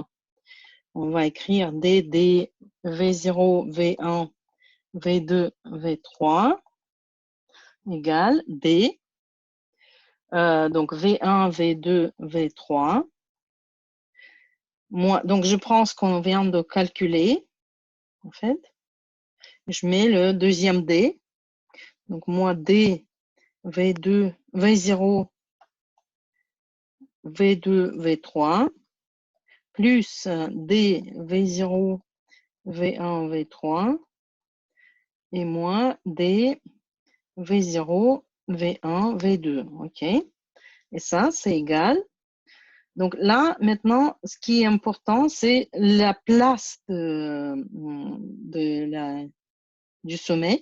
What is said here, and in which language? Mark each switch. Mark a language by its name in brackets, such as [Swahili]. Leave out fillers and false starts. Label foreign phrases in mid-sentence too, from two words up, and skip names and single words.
[French] On va écrire d V0, V1, V2, V3 égale D. Donc V1, V2, V3. Donc je prends ce qu'on vient de calculer, en fait. Je mets le deuxième D. Donc moins D, V2, V0, V2, V3, plus D, V0, V1, V3 et moins D, V0, V1, V2. OK? Et ça, c'est égal. Donc là, maintenant, ce qui est important, c'est la place du sommet.